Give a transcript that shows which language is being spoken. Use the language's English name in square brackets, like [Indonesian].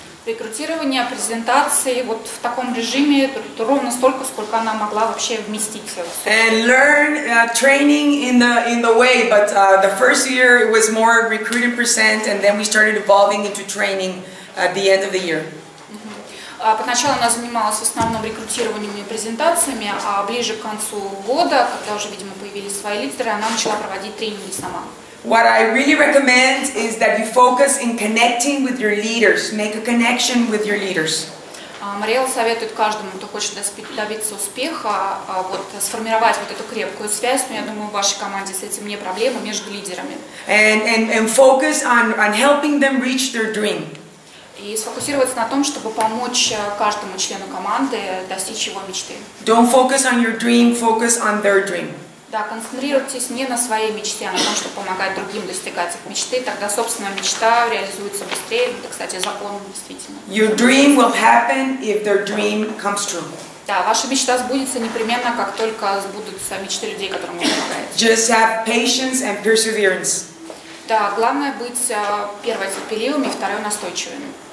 [Russian] Рекрутирование, презентации вот в таком режиме ровно столько, сколько она могла вообще вместить. [English] And learn training in the way, but the first year it was more recruiting percent, and then we started evolving into training at the end of the year. [Russian] Поначалу она занималась в основном рекрутированием и презентациями, а ближе к концу года, когда уже, видимо, появились свои лидеры, она начала проводить тренинги сама. [English] What I really recommend is that you focus in connecting with your leaders. Make a connection with your leaders. [Russian] Мариэлла советует каждому, кто хочет добиться успеха, вот, сформировать вот эту крепкую связь, но я думаю, в вашей команде с этим не проблема, между лидерами. [English] And focus on helping them reach their dream. [Russian] И сфокусироваться на том, чтобы помочь каждому члену команды достичь его мечты. [English] Don't focus on your dream, focus on their dream. [Russian] Да, концентрируйтесь не на своей мечте, а на том, чтобы помогать другим достигать их мечты, тогда собственная мечта реализуется быстрее. Это, кстати, закон действительно. [English] Your dream will happen if their dream comes true. [Russian] Да, ваша мечта сбудется непременно, как только сбудутся мечты людей, которым вы помогаете. [English] Just have patience and perseverance. [Russian] Да, главное быть первое терпеливым и второе настойчивым.